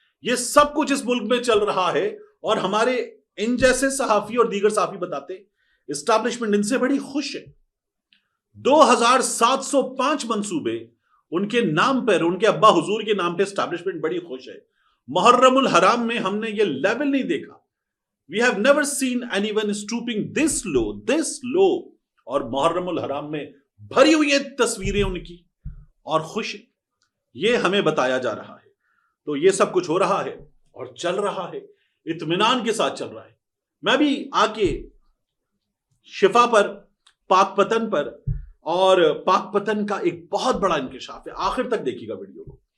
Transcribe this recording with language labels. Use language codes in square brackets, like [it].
[ur] یہ سب کچھ اس ملک میں چل رہا ہے، اور ہمارے ان جیسے صحافی اور دیگر صحافی بتاتے اسٹیبلشمنٹ ان سے بڑی خوش ہے. 2705 منصوبے ان کے نام پر، ان کے ابا حضور کے نام پہ اسٹیبلشمنٹ بڑی خوش ہے. محرم الحرام میں ہم نے یہ لیول نہیں دیکھا. [en] We have never seen anyone stooping this low. [ur] اور محرم الحرام میں بھری ہوئی ہیں تصویریں ان کی، اور خوش. یہ ہمیں بتایا جا رہا ہے. تو یہ سب کچھ ہو رہا ہے اور چل رہا ہے، اطمینان کے ساتھ چل رہا ہے. میں بھی آ کے شفا پر، پاک پتن پر، اور پاک پتن کا ایک بہت بڑا انکشاف ہے. آخر تک دیکھیے گا ویڈیو کو.